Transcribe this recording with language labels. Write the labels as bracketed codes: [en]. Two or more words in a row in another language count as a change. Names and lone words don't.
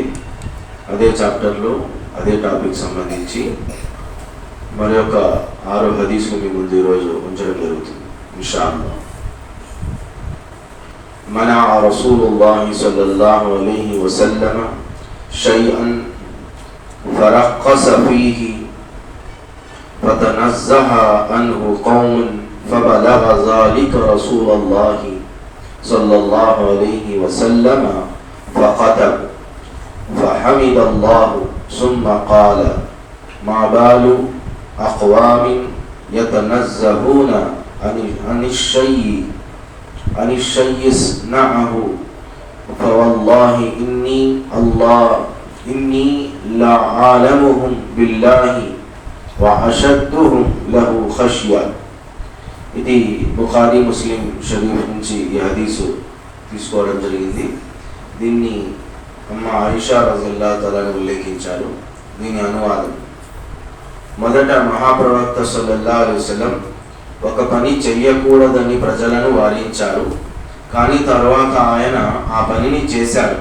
[te] అదే చాప్టర్లో అదే టాపిక్ సంబంధించి మరి ఒక 6 హదీసులు మీ ముందు ఈరోజు ఉంచడం జరుగుతుంది ఇన్షాఅల్లాహ్. [ar] صنع رسول الله صلى الله عليه وسلم شيئا فرخص فيه فتنزه عنه قوم فبلغ ذلك رسول الله صلى الله عليه وسلم فقتل فحمد الله ثم قال ما بال أقوام يتنزهون عن الشيء يصنعه فوالله إني لعالمهم بالله وأشدهم له خشية. [te] ఇది బుఖారీ ముస్లిం షరీఫ్ నుంచి ఈ హదీసు తీసుకోవడం జరిగింది. దీన్ని అమ్మ ఆయిషా [ar] رضي الله تعالى [te] ఉల్లేఖించారు. దీని అనువాదం: మొదట మహాప్రవక్త [ar] صلى الله عليه وسلم [te] ఒక పని చెయ్యకూడదని ప్రజలను వారించారు, కానీ తర్వాత ఆయన ఆ పనిని చేశారు.